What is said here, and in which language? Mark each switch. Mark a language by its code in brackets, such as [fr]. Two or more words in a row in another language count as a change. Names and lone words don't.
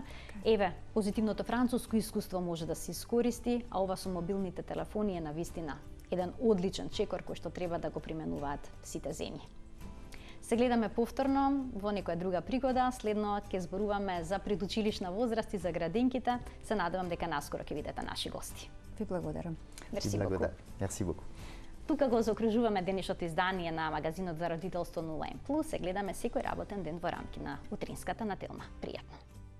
[mk] Еве, позитивното француско искуство може да се искористи, а ова со мобилните телефони е на вистина еден одличен чекор кој што треба да го применуваат сите земји. Се гледаме повторно во некоја друга пригода, следно ќе зборуваме за предучилишна возраст и за градинките. Се надевам дека наскоро ќе видите наши гости. Ви благодарам. [fr] Merci beaucoup. Merci beaucoup. [mk] Тука го заокружуваме денешното издание на магазинот за родителство 0N+. Се гледаме секој работен ден во рамки на утринската на Телма. Пријатно.